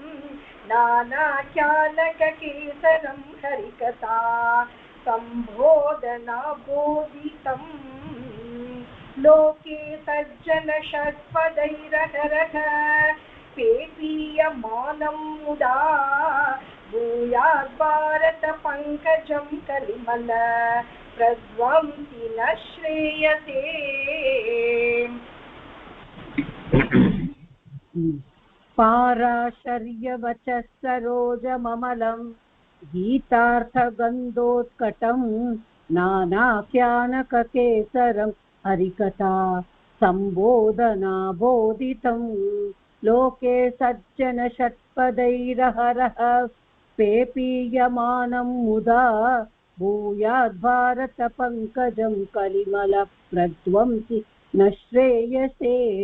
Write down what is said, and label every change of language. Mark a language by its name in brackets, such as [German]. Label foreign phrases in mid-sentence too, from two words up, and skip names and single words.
[Sanskrit] नानाख्यानककेसरं हरिकथा सम्बोधनाबोधितं लोके सज्जन षट्पदैरहरहः पेपीयमानं मुदा भूयात् भारत पङ्कजं कलिमल प्रध्वंसि न श्रेयसे. पाराशर्यवचः सरोजममलं गीतार्थगन्धोत्कटं नानाख्यानककेसरं हरिकथा सम्बोधनाबोधितं लोके सज्जनषट्पदैरहरः पेपीयमानं मुदा भूयाद्भारतपङ्कजं कलिमलप्रध्वंसि न श्रेयसे.